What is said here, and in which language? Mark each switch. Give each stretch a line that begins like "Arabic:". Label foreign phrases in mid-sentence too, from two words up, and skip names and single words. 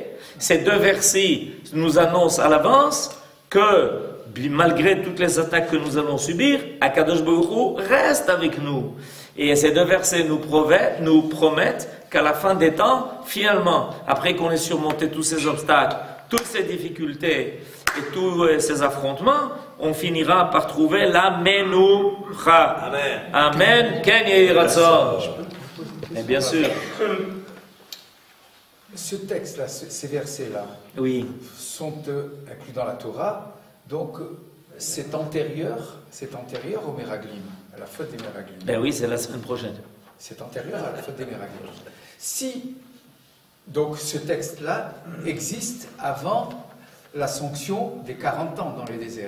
French: Ces deux versets nous annoncent à l'avance que, malgré toutes les attaques que nous allons subir,
Hebrew: הקדוש ברוך הוא
French: reste avec nous. Et ces deux versets nous promettent qu'à la fin des temps, finalement, après qu'on ait surmonté tous ces obstacles, toutes ces difficultés et tous ces affrontements, on finira par trouver la Menoucha. Amen.
Hebrew: אמן. כן יהי רצון.
French: Et bien sûr. Ce texte-là, ces versets-là, Oui. sont inclus dans la Torah, donc c'est antérieur au Meraglim, à la faute des Meraglim. Ben oui, c'est la semaine prochaine. C'est antérieur à la faute des Meraglim. Si, donc, ce texte-là existe avant la sanction des 40 ans dans le désert.